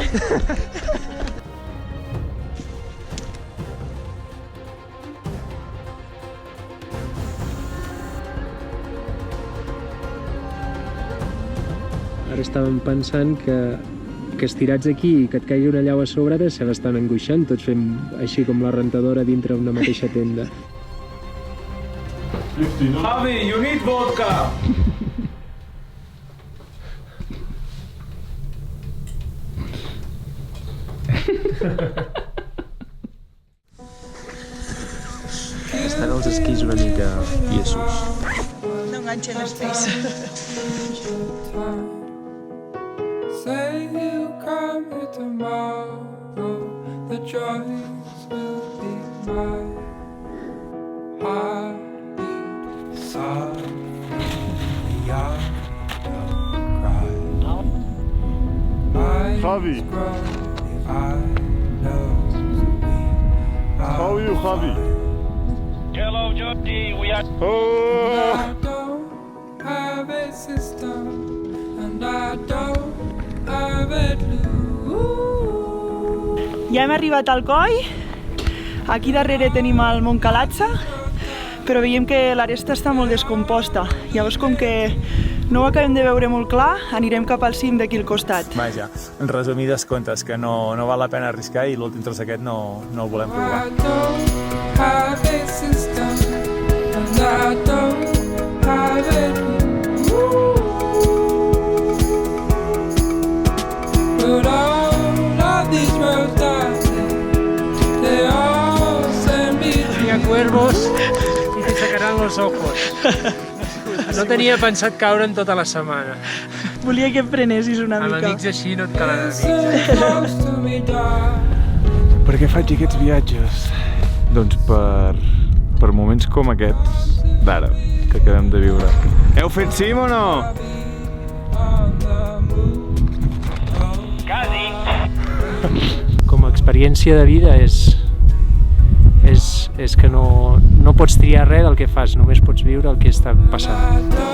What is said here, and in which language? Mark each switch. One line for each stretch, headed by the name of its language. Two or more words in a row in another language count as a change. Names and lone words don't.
Catalan: Ara estàvem pensant que estirats aquí i que et caigui una llau a sobre ara se l'estan angoixant, tots fem així com la rentadora dintre una mateixa tenda. Javi,
English: you need vodka!
Catalan: Estan els esquís una mica tiesos. No enganxen els peus.
English: Say you come here tomorrow, the joys will be mine. Heartbeat softly, the young don't cry. Javi. I know How are you, Javi? Hello, Georgie. We are... Oh! I don't have a system, and I don't have a clue.
Catalan: Ja hem arribat al coll. Aquí darrere tenim el Montcalatza, però veiem que l'aresta està molt descomposta. Llavors, com que no ho acabem de veure molt clar, anirem cap al cim d'aquí al costat. Vaja, en resumides comptes, que no val la pena arriscar i l'últim tros aquest no el volem provar.
English: I don't have a system, and I don't have a clue. But all of these roads I take, they all send me
Catalan: Hi ha
Spanish: cuervos i te sacaran los ojos.
Catalan: No tenia pensat caure en tota la setmana. Volia que em prenessis una Amb mica. amics així no et calen amics.
English: close to me, darling.
Catalan: Per què faig aquests viatges? Doncs per moments com aquests d'ara, que acabem de viure. Heu fet cim o no? Com a experiència de vida és que no pots triar res del que fas, només pots viure el que està passant.